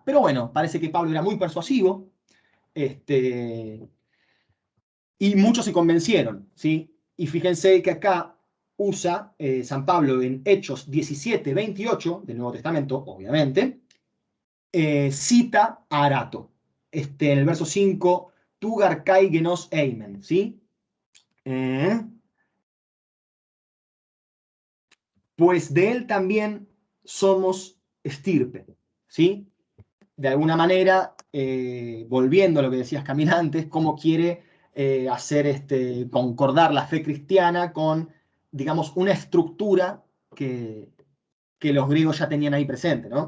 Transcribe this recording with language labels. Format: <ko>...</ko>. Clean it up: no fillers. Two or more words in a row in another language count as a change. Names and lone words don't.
<es>Pero bueno, parece que Pablo era muy persuasivo, y muchos se convencieron, ¿sí? Y fíjense que acá usa San Pablo en Hechos 17, 28 del Nuevo Testamento, obviamente, cita a Arato. En el verso 5</es> <el>Τοῦ γὰρ καὶ γένος ἐσμέν,</el> <es>¿sí? Pues de él también somos estirpe, ¿sí? De alguna manera, volviendo a lo que decías Camila antes, cómo quiere hacer concordar la fe cristiana con, digamos, una estructura que los griegos ya tenían ahí presente, ¿no?</es>